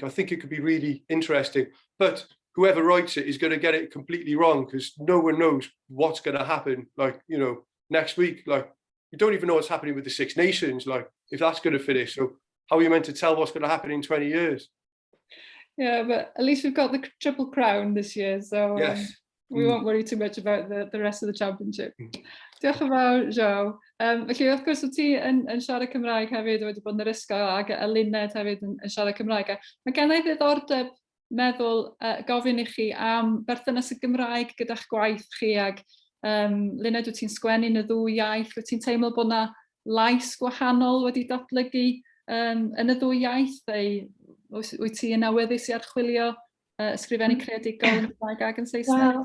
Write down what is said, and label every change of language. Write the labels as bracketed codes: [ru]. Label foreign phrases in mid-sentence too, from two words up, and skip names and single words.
[en] I think it could be really interesting, but whoever writes it is going to get it completely wrong, because no one knows what's going to happen, like, you know, next week. Like, you don't even know what's happening with the Six Nations, like, if that's going to finish. So how are you meant to tell what's going to happen in 20 years? Yeah, but at least we've got the Triple Crown this year, so Yes. We won't worry too much about the rest of the championship. [cy] Diolch yn fawr, Joao. Felly, wrth gwrs, wyt ti yn siarad Cymraeg hefyd, wedi bod yn yr ysgol, ac Eluned hefyd yn siarad Cymraeg. Mae gen i ddiddordeb meddwl gofyn i chi am berthynas y Gymraeg gyda'ch gwaith chi, ac Luned, wyt ti'n sgwennu yn y ddwy iaith, wyt ti'n teimlo bod yna lais gwahanol wedi datblygu yn y ddwy iaith, wyt ti yn awyddus i archwilio ysgrifennu creadigol yn Gymraeg ac yn Saesneg?